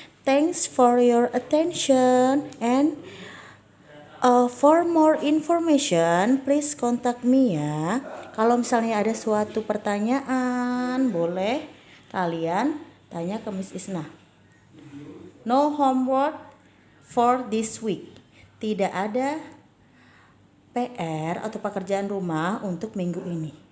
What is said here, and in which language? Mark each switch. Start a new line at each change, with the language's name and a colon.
English: Thanks for your attention and for more information, please contact me ya.
Indonesian: Kalau misalnya ada suatu pertanyaan, boleh kalian tanya ke Miss Isna.
English: No homework for this week.
Indonesian: Tidak ada PR atau pekerjaan rumah untuk minggu ini.